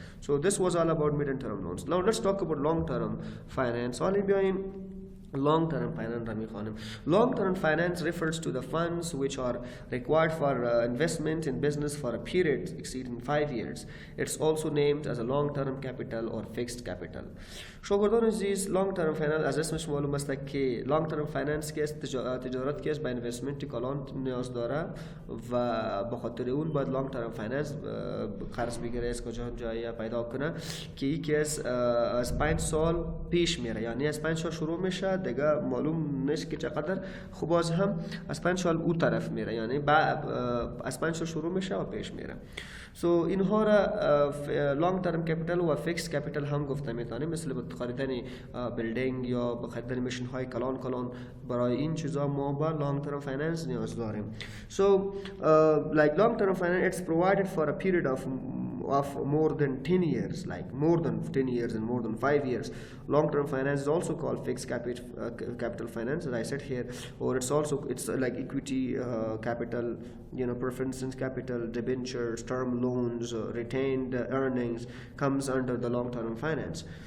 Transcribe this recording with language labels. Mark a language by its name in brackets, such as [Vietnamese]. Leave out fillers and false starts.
[English] So this was all about medium term loans. Now let's talk about long term finance. [Persian] حالا بیایم long-term finance را میخوانیم. [English] Long-term finance refers to the funds which are required for investment in business for a period exceeding 5 years. It's also named as a long-term capital or fixed capital. [Persian] شاگردان عزیز long-term finance از اسمش معلوم است که long-term finance که تجارت که به investment کلان نیاز داره و به خاطر اون باید long-term finance قرض بگیره از کجا جایی پیدا کنه که یکی از 5 سال پیش میره، یعنی از 5 سال شروع میشه دیگه معلوم نیست که چقدر خوب، باز هم از 5 سال اون طرف میره، یعنی از 5 سال شروع میشه و پیش میره. So اینها را لانگ ترم کپیتال و فیکس کپیتال هم گفته میتونیم، مثل به خریدن بیلدینگ یا به خریدن ماشین های کلان. برای این چیزا ما با لانگ ترم فایننس نیاز داریم. [English] So like long term finance, it's provided for a period of more than 10 years, like more than 10 years and more than 5 years. Long term finance is also called fixed capital finance, as I said here, or it's like equity capital, preference capital, debentures, term loans, retained earnings comes under the long term finance.